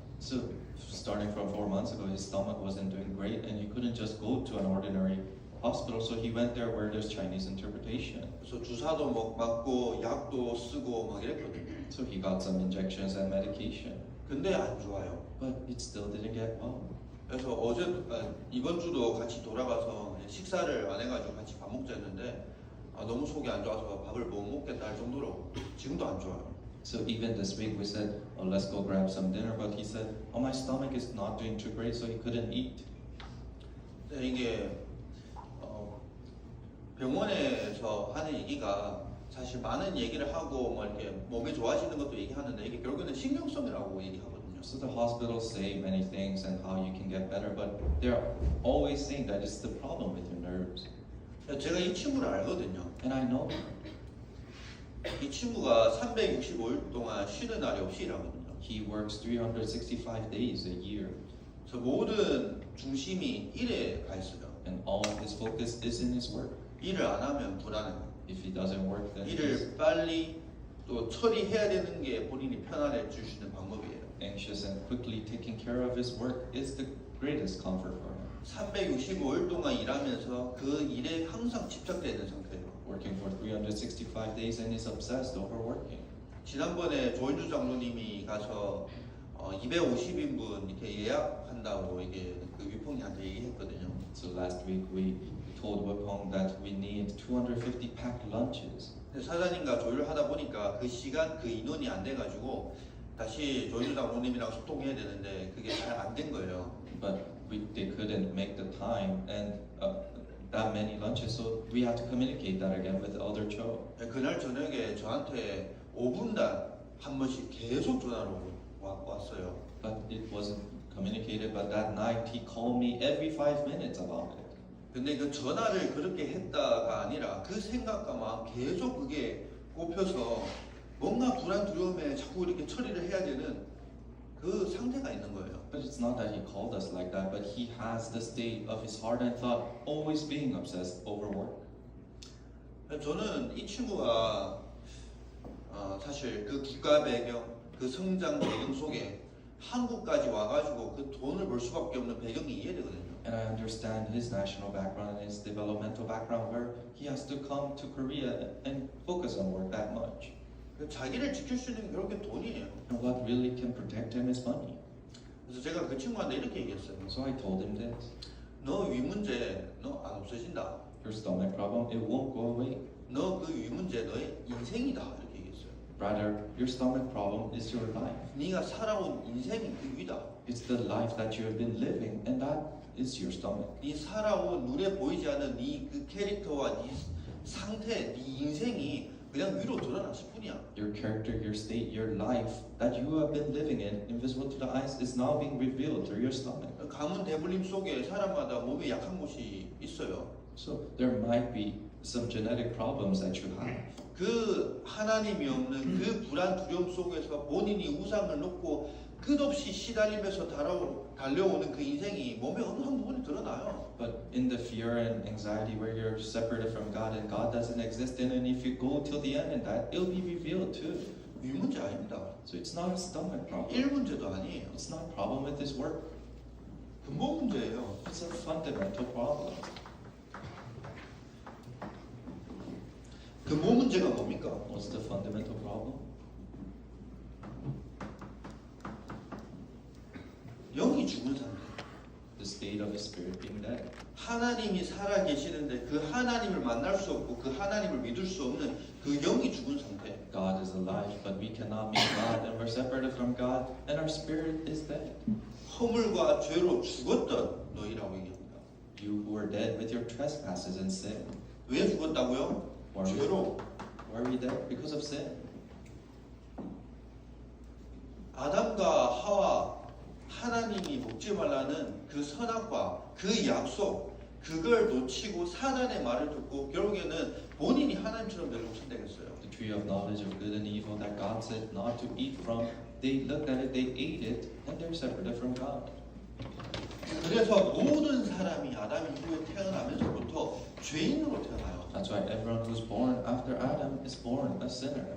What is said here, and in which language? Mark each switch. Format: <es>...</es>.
<en>So starting from 4 months ago, his stomach wasn't doing great and he couldn't just go to an ordinary hospital, so he went there where there's Chinese interpretation.</en> <ko>그래서 주사도 맞고 약도 쓰고 막 이랬거든요.</ko> <en>So he got some injections and medication,</en> <ko>근데 안 좋아요.</ko> <en>but it still didn't get well.</en> <ko>그래서 이번 주도 같이 돌아가서 식사를 안 해가지고 같이 밥 먹자 했는데 너무 속이 안 좋아서 밥을 못 먹겠다 할 정도로 지금도 안 좋아요.</ko> <en>So even this week we said, oh, let's go grab some dinner, but he said, oh, my stomach is not doing too great, so he couldn't eat.</en> <ko>근데 이게 병원에서 하는 얘기가 사실 많은 얘기를 하고 뭐 이렇게 몸이 좋아지는 것도 얘기하는데 이게 결국에는 신경성이라고 얘기하거든요.</ko> <en>So the hospitals say many things and how you can get better, but they're always saying that it's the problem with your nerves.</en> <ko>제가 이 친구를 알거든요.</ko> <en>And I know him.</en> <ko>이 친구가 365일 동안 쉬는 날이 없이 일하거든요.</ko> <en>He works 365 days a year,</en> <ko>그래서 모든 중심이 일에 가 있어요.</ko> <en>and all his focus is in his work.</en> <ko>일을 안 하면 불안해요.</ko> <en>If he doesn't work, then he's</en> <ko>일을 빨리 또 처리해야 되는 게 본인이 편안해질 수 있는 방법이에요.</ko> <en>anxious, and quickly taking care of his work is the greatest comfort for him.</en> <ko>365일 동안 일하면서 그 일에 항상 집착되어 있는 상태예요.</ko> <en>Working for 365 days and is obsessed over working.</en> <ko>지난번에 조인주 장로님이 가서 250인분 이렇게 예약한다고 이게 그 위풍이한테 얘기했거든요.</ko> <en>So last week we told Wapong that we need 250 packed lunches.</en> <ko>근데 사장님과 조율을 하다 보니까 그 시간 그 인원이 안 돼가지고 다시 조인주 장로님이랑 소통해야 되는데 그게 잘 안 된 거예요.</ko> <en>But they couldn't make the time and that many lunches, so we had to communicate that again with Elder Cho.</en> <ko>그날 저녁에 저한테 5분간 한 번씩 계속 전화로 왔어요.</ko> <en>But it wasn't communicated. But that night he called me every 5 minutes about it.</en> <ko>근데 그 전화를 그렇게 했다가 아니라 그 생각과 마음 계속 그게 꼽혀서 뭔가 불안 두려움에 자꾸 이렇게 처리를 해야 되는 그 상태가 있는 거예요.</ko> <en>But it's not that he called us like that, but he has the state of his heart and thought always being obsessed over work.</en> <ko>저는 이 친구가 사실 그 국가 배경, 그 성장 배경 속에 한국까지 와가지고 그 돈을 벌 수밖에 없는 배경이 이해되거든요.</ko> <en>And I understand his national background and his developmental background where he has to come to Korea and focus on work that much.</en> <ko>자기를 지킬 수 있는 게 결국엔 돈이에요.</ko> <en>And what really can protect him is money.</en> <ko>그래서 제가 그 친구한테 이렇게 얘기했어요.</ko> <en>So I told him this.</en> <ko>너 위 문제 너 안 없어진다.</ko> <en>Your stomach problem, it won't go away.</en> <ko>너 그 위 문제 너의 인생이다 이렇게 얘기했어요.</ko> <en>Rather, your stomach problem is your life.</en> <ko>네가 살아온 인생이 그 위다.</ko> <en>It's the life that you have been living, and that is your stomach.</en> <ko>네 살아온 눈에 보이지 않는 네 그 캐릭터와 네 상태, 네 인생이 그냥 위로 드러났을 뿐이야.</ko> <en>Your character, your state, your life that you have been living in, invisible to the eyes, is now being revealed through your stomach.</en> <ko>가문 대물림 속에 사람마다 몸에 약한 곳이 있어요.</ko> <en>So there might be some genetic problems that you have.</en> <ko>그 하나님이 없는 그 불안 두려움 속에서 본인이 우상을 놓고 끝없이 시달리면서 달려오는 그 인생이 몸에 어느 한 부분이 드러나요.</ko> <en>But in the fear and anxiety where you're separated from God and God doesn't exist, and if you go till the end in that, it'll be revealed too.</en> <ko>위 문제 아닙니다.</ko> <en>So it's not a stomach problem.</en> <ko>일 문제도 아니에요.</ko> <en>It's not a problem with his work.</en> <ko>근본 문제예요.</ko> <en>It's a fundamental problem.</en> <ko>근본 문제가 뭡니까?</ko> <en>What's the fundamental problem?</en> <ko>영이 죽은 상태.</ko> <en>The state of his spirit being dead.</en> <ko>하나님이 살아 계시는데 그 하나님을 만날 수 없고 그 하나님을 믿을 수 없는 그 영이 죽은 상태.</ko> <en>God is alive, but we cannot meet God, and we're separated from God, and our spirit is dead.</en> <ko>허물과 죄로 죽었던 너희라고 얘기합니다.</ko> <en>You who are dead with your trespasses and sin.</en> <ko>왜 죽었다고요? 죄로.</ko> <en>Why are we dead? Because of sin.</en> <ko>아담과 하와 하나님이 먹지 말라는 그 선악과 그 약속 그걸 놓치고 사단의 말을 듣고 결국에는 본인이 하나님처럼 되려고 선택했어요.</ko> <en>The tree of knowledge of good and evil that God said not to eat from, they looked at it, they ate it, and they're separated from God.</en> <ko>그래서 모든 사람이 아담 이후에 태어나면서부터 죄인으로 태어나요.</ko> <en>That's why everyone who's born after Adam is born a sinner,</en>